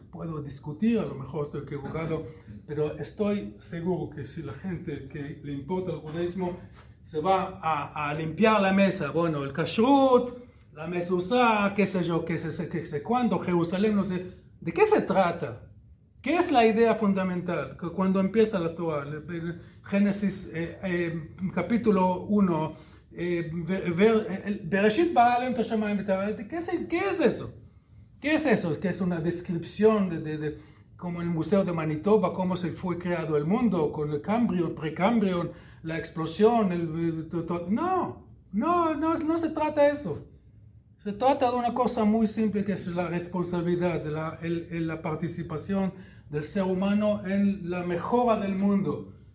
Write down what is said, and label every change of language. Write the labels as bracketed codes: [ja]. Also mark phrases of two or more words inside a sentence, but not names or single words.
[es] Puedo discutir, a lo mejor estoy equivocado, pero estoy seguro que si la gente que le importa el judaísmo se va a limpiar la mesa, bueno, el kashrut, la mezuzá, qué sé yo, qué sé cuándo, Jerusalén, no sé. ¿De qué se trata? ¿Qué es la idea fundamental? Que cuando empieza la Torah, Génesis capítulo 1, [he] בראשית ברא אלוהים את השמים ואת הארץ. [es] ¿Qué es eso? ¿Qué es eso? Que es una descripción como en el Museo de Manitoba, cómo se fue creado el mundo, con el Cambrión, Precambrión, la explosión, no se trata de eso. Se trata de una cosa muy simple que es la responsabilidad, la participación del ser humano en la mejora del mundo.